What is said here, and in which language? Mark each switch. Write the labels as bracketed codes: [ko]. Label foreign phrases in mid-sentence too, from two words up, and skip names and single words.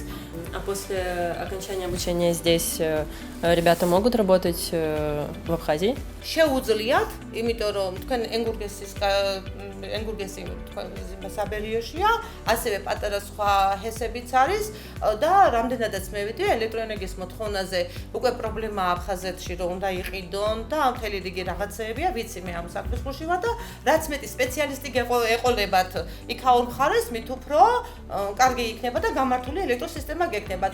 [ru] А после окончания обучения здесь ребята могут работать в Абхазии? [ka] შეუძლიათ, იმიტომ რომ თქვენ ენგურგესი თქვენ საბერიოშია, ასევე პატარა სხვა ჰესებიც არის და რამდენადაც მე ვიტყვი ელექტროენერგიის მოთხოვნაზე უკვე პრობლემა აფხაზეთში რომ უნდა იყიდონ და მთელი რიგი რაღაცეებია, ვიცი მე ამ საქმეში ვარ და რაც მეტი სპეციალისტი ეყოლებათ იქაურ მხარეს, მით უფრო კარგი იქნება და გამართული ელექტროსისტემა გექნებათ.